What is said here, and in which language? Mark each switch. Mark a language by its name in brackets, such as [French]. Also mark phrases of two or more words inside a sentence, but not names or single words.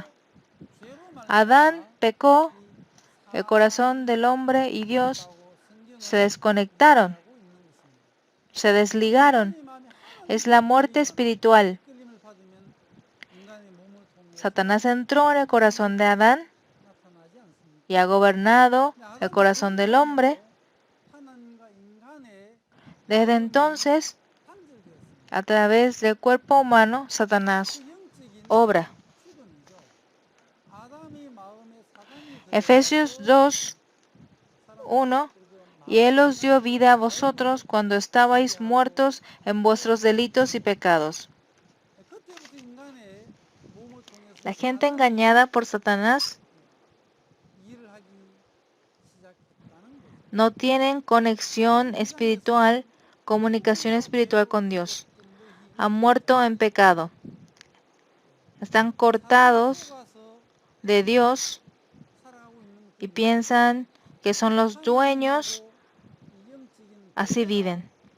[Spanish] Adán pecó, el corazón del hombre y Dios se desconectaron, se desligaron. Es la muerte espiritual. Satanás entró en el corazón de Adán [Korean] 나타나지 않습니까? [Spanish] y ha gobernado [Korean] 근데 [Spanish] el [Korean] 아담이 [Spanish] corazón del hombre. [Korean] 하나님과 인간의 [Spanish] Desde [Korean] 마음이 [Spanish] entonces, [Korean] 단절되었습니다. [Spanish] a través del cuerpo humano, Satanás [Korean] 그 영적인 [Spanish] obra. [Korean] 출근이죠. 아담의 마음에 사단이 [Spanish] Efesios [Korean] 들어가서 [Spanish] 2, [Korean] 사람들을 [Spanish] 1. [Korean] 그 [Spanish] Y Él os dio [Korean] 하나님과 [Spanish] vida a [Korean] 마음을 [Spanish] vosotros cuando estabais muertos en vuestros delitos y pecados. [Korean] 그때부터 인간의 몸을 통해서 [Spanish] La gente [Korean] 사단이 [Spanish] engañada por Satanás [Korean] 일을 하기 시작했다는 거죠. [Spanish] no tienen conexión espiritual, comunicación espiritual con Dios. Han muerto en pecado. Están cortados de Dios y piensan que son los dueños, así viven.